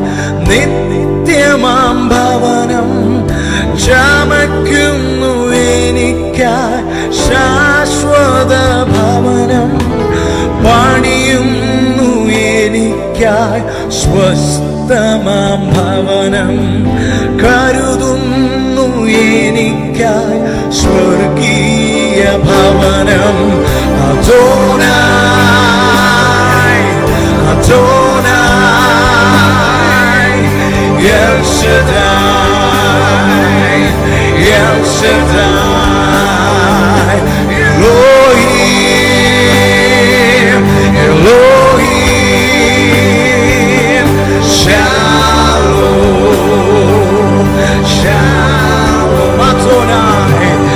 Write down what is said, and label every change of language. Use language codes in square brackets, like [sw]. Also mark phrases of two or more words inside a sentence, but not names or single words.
[ml] നിത്യമാം ഭവനം, ചമയ്ക്കുന്നു എനിക്കായി ശാശ്വത ഭവനം, പണിയുന്നു എനിക്കായി സ്വസ്ഥമാം ഭവനം, കരുതുന്നു എനിക്കായി സ്വർഗീയ ഭവനം. [he] אדוני אדוני אל שדי, אל שדי, אלוהים, אלוהים, שלום, שלום, אדוני,